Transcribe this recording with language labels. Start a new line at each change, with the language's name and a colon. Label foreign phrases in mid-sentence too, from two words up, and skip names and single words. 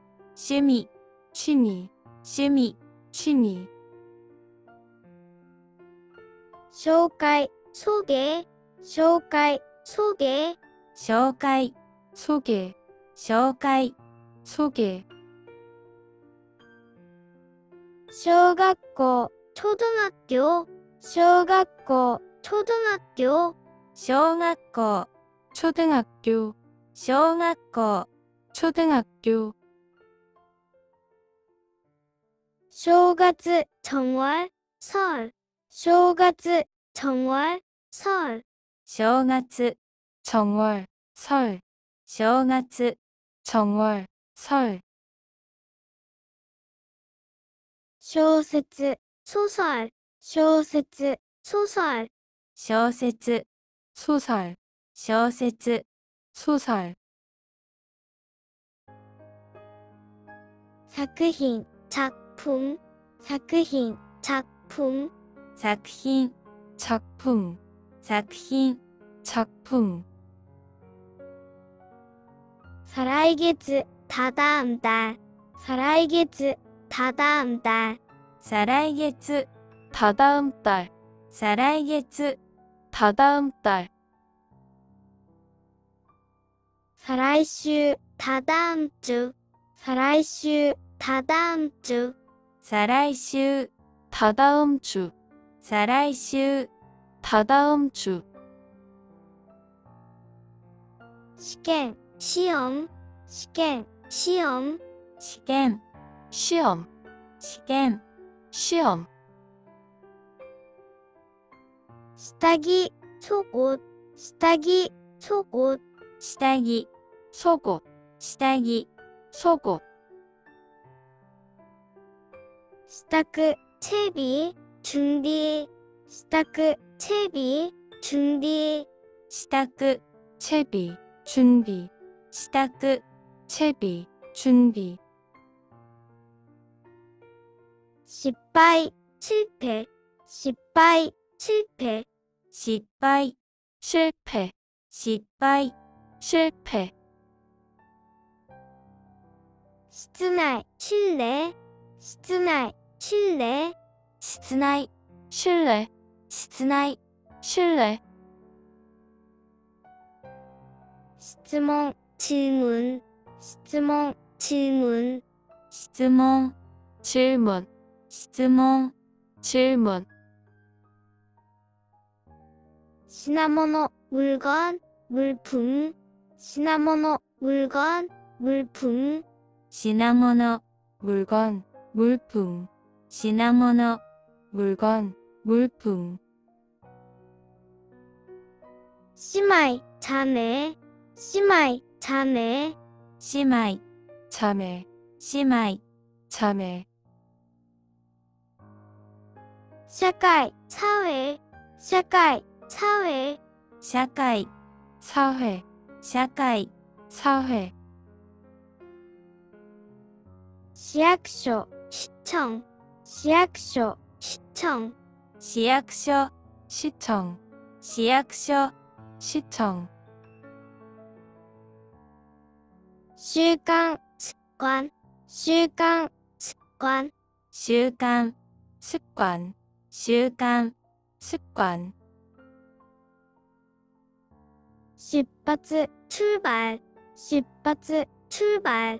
Japanese: 趣味、趣味、趣味、趣味. 紹介、소개, 紹介、소개, 紹介、소개, 紹介、소개. 小学校、초등학교, 小学校、초등학교, 小学校、초등학교, 小学校、초등학교.
Korean: 正月、정월, 설, 正月、정월, 설, 正月、정월, 설, 正月、정월, 설.
Japanese: 小説、소설, 小説、소설, 小説、소설, 小説、소설. 作品、작품, 作品、작품, 作品、작품, 作品、작품.
Korean: 再来月、다다음 달, 再来月、다다음 달, 再来月、다다음 달, 再来月、다다음 달. 再来週、다다음 주, 再来週、다다음 주, 再来週、다다음 주, 再来週、다다음 주.
Japanese: 試験、시험, 試験、시험, 試験、시험, 試験、시험. 下着、속옷, 下着、속옷, 下着、속옷, 下着、속옷.
Korean: 支度、채비, 준비, 支度、채비, 준비, 支度、채비, 준비, 支度、채비, 준비.
Japanese: 失敗、실패, 失敗、실패, 失敗、실패, 失敗、실패. 室内、실내, 室内、실내, 室内、실내, 室内、실내. 質問、질문、質問、질문、質問、질문、質問、질문、品物,
Korean: 물건, 물품,
Japanese: 品物,
Korean: 물건, 물품, 品物、물건, 물품, 品物、물건, 물품,
Japanese: 姉妹, 자매, 姉妹, 자매, 姉妹、자매, 姉妹、자매, 社会, 사회, 社会, 사회, 社会、사회, 社会、사회, 市役所, 시청, 市役所, 시청, 市役所、시청, 市役所、시청, 習慣, 습관, 習慣, 습관, 習慣、습관, 習慣、습관, 出発, 출발, 出発, 출발,